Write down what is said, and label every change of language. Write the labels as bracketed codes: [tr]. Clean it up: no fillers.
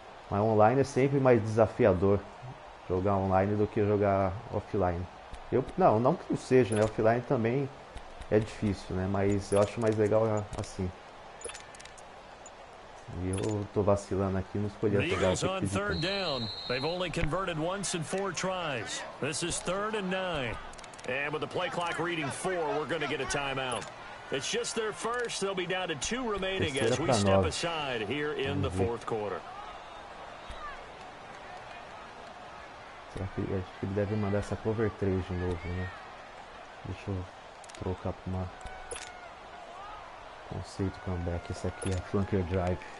[pt] Mas online é sempre mais desafiador jogar online do que jogar offline. Não que não seja, né? Offline também é difícil, né? Mas eu acho mais legal assim. E eu tô vacilando aqui, não escolhi a pegar essa aqui. [en] Third down. They've only converted once in 4 tries. This is 3rd and 9. And with the play clock reading 4, we're going to get a timeout. It's just their first. They'll be down to 2 remaining as we step aside here in the 4th quarter. [pt] Será que acho que ele deve mandar essa cover 3 de novo, né? Deixa eu trocar para uma conceito comeback. Essa aqui é a flanker drive.